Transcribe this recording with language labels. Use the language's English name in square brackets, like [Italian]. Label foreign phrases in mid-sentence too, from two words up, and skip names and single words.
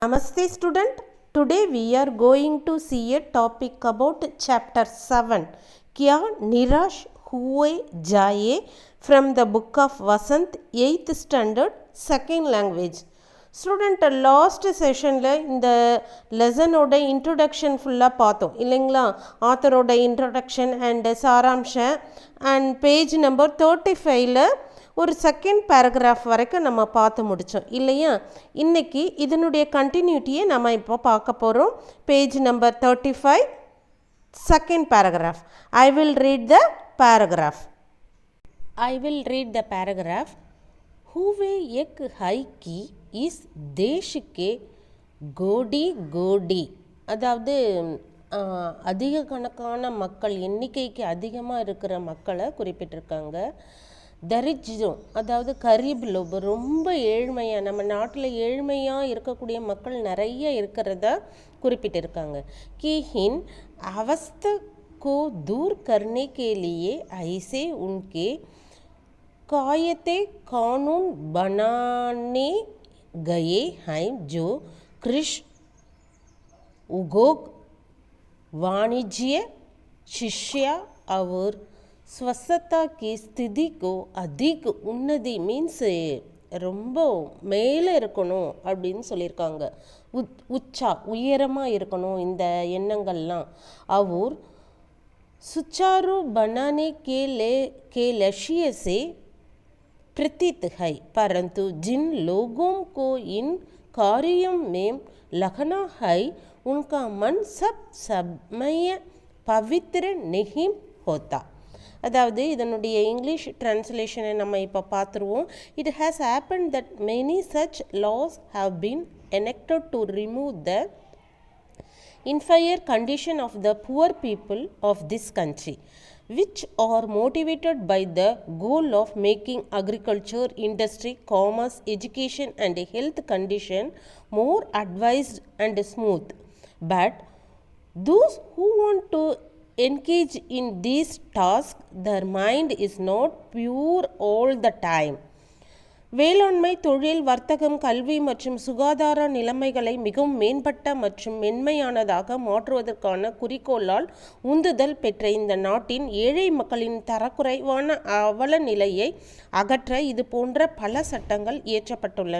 [English] Namaste student. Today we are going to see a topic about chapter 7 Kya Nirash Hue Jaye from the book of Vasant 8th standard second language. student last session [Tamil] இந்த [English] lesson introduction full [Tamil] பார்த்தோம் இல்லைங்களா. [English] author introduction and [Tamil] சாராம்சம் [English] and page number 35 [Tamil] ஒரு [English] second paragraph [Tamil] வரைக்கும் நம்ம பார்த்து முடித்தோம் இல்லையா. இன்றைக்கி இதனுடைய கண்டினியூட்டியை நம்ம இப்போ பார்க்க போகிறோம். [English] page number 35 second paragraph. I will read the paragraph. [Hindi] हुए एक है कि इस देश के [Tamil] கோடி கோடி, அதாவது அதிக கணக்கான மக்கள், எண்ணிக்கைக்கு அதிகமாக இருக்கிற மக்களை குறிப்பிட்டிருக்காங்க. தரிஜ்ரம், அதாவது [Hindi] गरीब लोप, [Tamil] ரொம்ப ஏழ்மையாக, நம்ம நாட்டில் ஏழ்மையாக இருக்கக்கூடிய மக்கள் நிறைய இருக்கிறத குறிப்பிட்டிருக்காங்க. [Hindi] कि इन अवस्था को दूर करने के लिए ऐसे उनके कायदे कानून बनाने गए हैं जो कृषि, उद्योग, वाणिज्य, शिक्षा और स्वच्छता की स्थिति को अधिक उन्नति मीन्स [Tamil] ரொம்ப மேலே இருக்கணும் அப்படின்னு சொல்லியிருக்காங்க. உச்சா உயரமாக இருக்கணும் இந்த எண்ணங்கள்லாம். [Hindi] और सुचारू बनाने के लक्ष्य से प्रतीत है, परंतु जिन लोगों को इन कार्यों में लगना है उनका मन सब समय पवित्र नहीं होता. [Tamil] அதாவது இதனுடைய [English] English translation [Tamil] நம்ம இப்போ பார்த்துருவோம். [English] it has happen that many such laws have been enacted to remove the inferior condition of the poor people of this country, which are motivated by the goal of making agriculture, industry, commerce, education and health condition more advanced and smooth. But those who want to engage in these tasks, their mind is not pure all the time. [Tamil] வேளாண்மை, தொழில், வர்த்தகம், கல்வி மற்றும் சுகாதார நிலைமைகளை மிகவும் மேம்பட்ட மற்றும் மென்மையானதாக மாற்றுவதற்கான குறிக்கோளால் உந்துதல் பெற்ற இந்த நாட்டின் ஏழை மக்களின் தரக்குறைவான அவல நிலையை அகற்ற இது போன்ற பல சட்டங்கள் இயற்றப்பட்டுள்ளன.